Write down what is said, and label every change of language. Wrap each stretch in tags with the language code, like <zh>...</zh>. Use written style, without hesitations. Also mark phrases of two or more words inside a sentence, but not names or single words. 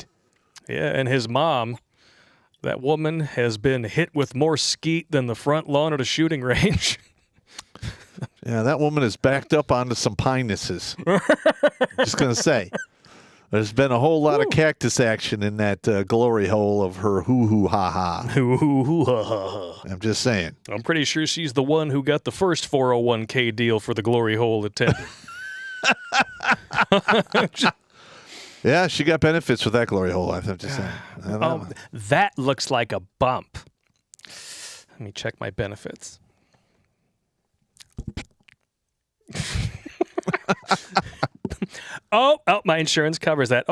<en>Yeah, and his mom, that woman, has been hit with more skeet than the front lawn at a shooting range. Yeah, that woman is backed up onto some pinuses. Just going to say. There's been a whole lot of cactus action in that glory hole of her hoo-hoo-ha-ha. Hoo-hoo-ha-ha. I'm just saying. I'm pretty sure she's the one who got the first 401k deal for the glory hole attendant. Yeah, she got benefits with that glory hole, I'm just saying. That looks like a bump. Let me check my benefits. Oh, my insurance covers that.</en>